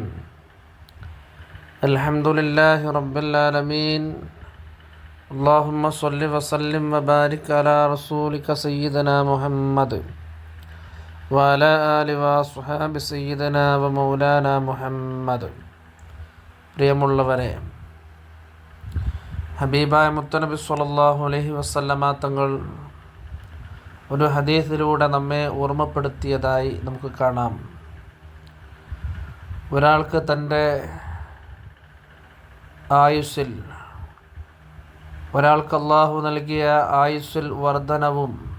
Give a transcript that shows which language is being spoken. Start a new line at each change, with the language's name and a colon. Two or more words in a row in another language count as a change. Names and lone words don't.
Arabic: الحمد لله رب العالمين. اللهم صل وسلم وبارك على رسولك سيدنا محمد وعلى آله وصحبه سيدنا ومولانا محمد.
Malayalam: പ്രിയമുള്ളവരെ, ഹബീബായ മുത്തനബി
Arabic: صلى الله عليه وسلم
Malayalam: തങ്ങൾ ഒരു ഹദീസിലൂടെ നമ്മെ ഓർമ്മപ്പെടുത്തിയതായി നമുക്ക് കാണാം. ഒരാൾക്ക് തൻ്റെ ആയുസ്സിൽ, ഒരാൾക്ക് അല്ലാഹു നൽകിയ ആയുസ്സിൽ വർധനവും